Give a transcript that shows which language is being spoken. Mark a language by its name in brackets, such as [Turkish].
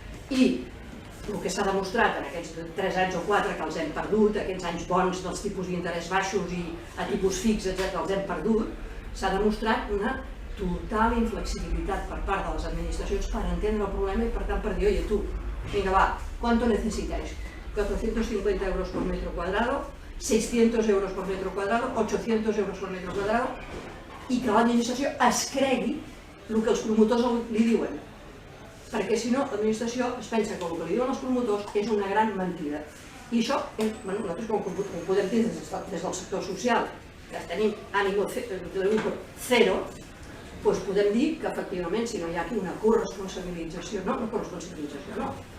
[Catalan] I el que s'ha demostrat en aquests 3 anys o 4 que els hem perdut, aquests anys bons dels tipus d'interès baixos i a tipus fix, etc., els hem perdut, s'ha demostrat una total inflexibilitat per part de les administracions per entendre el problema i per tant per dir, [Spanish] oye, [Catalan] tu, vinga va, [Spanish] ¿cuánto necesitáis? 450 euros por metro cuadrado, 600 euros por metro cuadrado, 800 euros por metro cuadrado, [Catalan] i que l'administració es cregui el que els promotors li diuen. Perquè si no, l'administració es pensa que el que li diuen els promotors és una gran mentida. I això, nosaltres com podem dir des del sector social, que tenim ànimo zero, doncs podem dir que efectivament si no hi ha aquí una corresponsabilització, no corresponsabilització, no.